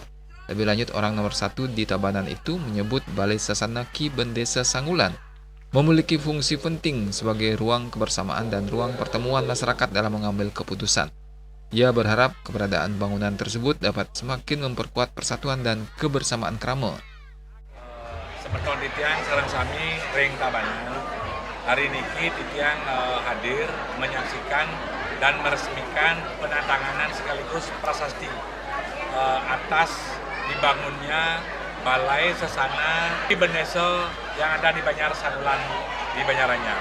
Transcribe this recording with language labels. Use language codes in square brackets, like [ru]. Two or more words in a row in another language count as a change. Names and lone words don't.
[id] Lebih lanjut, orang nomor 1 di Tabanan itu menyebut Balai Sasana Ki Bendesa Sangulan memiliki fungsi penting sebagai ruang kebersamaan dan ruang pertemuan masyarakat dalam mengambil keputusan. Ia berharap keberadaan bangunan tersebut dapat semakin memperkuat persatuan dan kebersamaan kramo. [ban] Seperti titiang sareng sami ring Tabanan. [id] Hari ini titiang hadir menyaksikan dan meresmikan penandatanganan sekaligus prasasti atas dibangunnya Balai Sasana Ki Bendesa yang ada di Banyar Sangulan di Banyar Anyar.